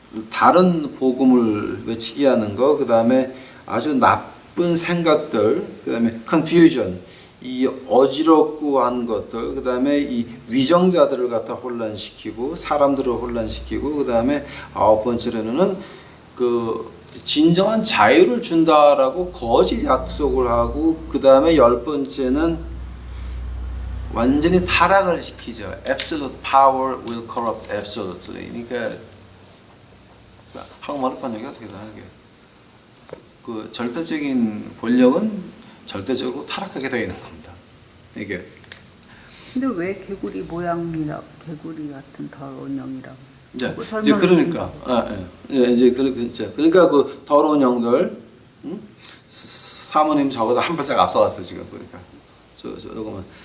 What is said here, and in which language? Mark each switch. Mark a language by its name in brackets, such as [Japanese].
[Korean] 다른 복음을 외치게 하는 거, 그다음에 아주 나쁜 생각들, 그다음에 confusion 이 어지럽고 한 것들, 그다음에 이 위정자들을 갖다 혼란시키고 사람들을 혼란시키고, 그다음에 9번째로는 그 진정한 자유를 준다라고 거짓 약속을 하고, 그다음에 10번째는 완전히 타락을 시키죠. [English] Absolute power will corrupt absolutely. [Korean] 그러니까 한국말로 번역이 어떻게 되는 게 그 절대적인 권력은 절대적으로 타락하게 되어 있는 겁니다. 이게. 근데 왜 개구리 모양이라 개구리 같은 더러운 영이라고? 이제 그러니까 이제 그러니까 그 더러운 영들 사모님 저보다 한 발짝 앞서갔어 지금 보니까 저거만.